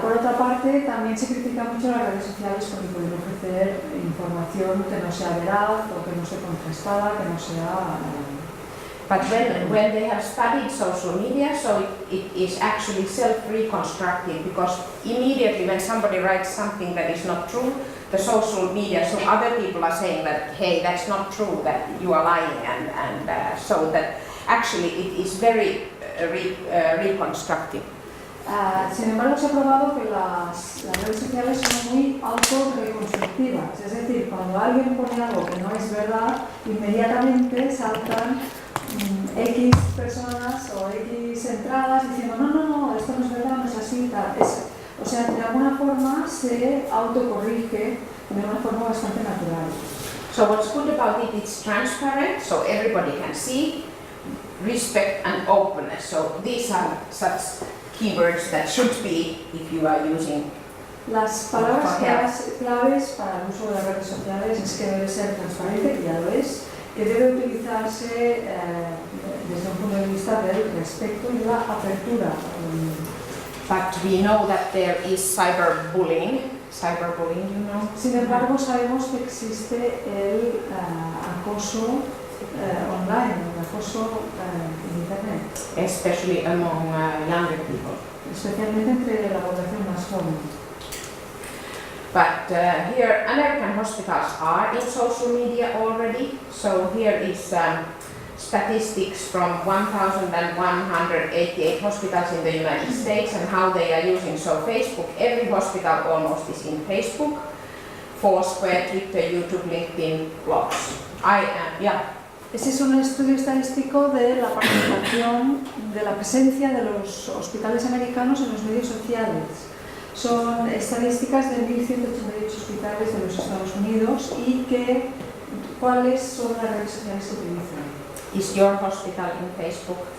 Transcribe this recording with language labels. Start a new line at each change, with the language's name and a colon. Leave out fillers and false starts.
Spanish: Por otra parte, también se critica mucho las redes sociales porque pueden ofrecer información que no sea veraz o que no sea contrastada, que no sea...
English: But when they have studied social media, so it is actually self-reconstructed, because immediately when somebody writes something that is not true, the social media, so other people are saying that, hey, that's not true, that you are lying, and so that actually it is very reconstructive.
Spanish: Sin embargo, se ha probado que las redes sociales son muy autorreconstructivas, es decir, cuando alguien pone algo que no es verdad, inmediatamente saltan X personas o X entradas diciendo no, esto no es verdad, no es así, tal. O sea, de alguna forma se autocorrige de una forma bastante natural.
English: So what's good about it, it's transparent, so everybody can see, respect and openness. So these are such keywords that should be if you are using.
Spanish: Las palabras claves para el uso de las redes sociales es que debe ser transparente, que ya lo es, que debe utilizarse desde un punto de vista del respeto y la apertura.
English: But we know that there is cyberbullying, you know.
Spanish: Sin embargo, sabemos que existe el acoso online, el acoso en internet.
English: especially among younger people.
Spanish: Especialmente entre la población más joven.
English: But here, American hospitals are in social media already. So here is statistics from 1,188 hospitals in the United States and how they are using. So Facebook, every hospital almost is in Facebook, Foursquare, Twitter, YouTube, LinkedIn, blogs.
Spanish: Ese es un estudio estadístico de la participación, de la presencia de los hospitales americanos en los medios sociales. Son estadísticas de 1.188 hospitales de los Estados Unidos y cuáles son las redes sociales que utilizan.
English: Is your hospital in Facebook?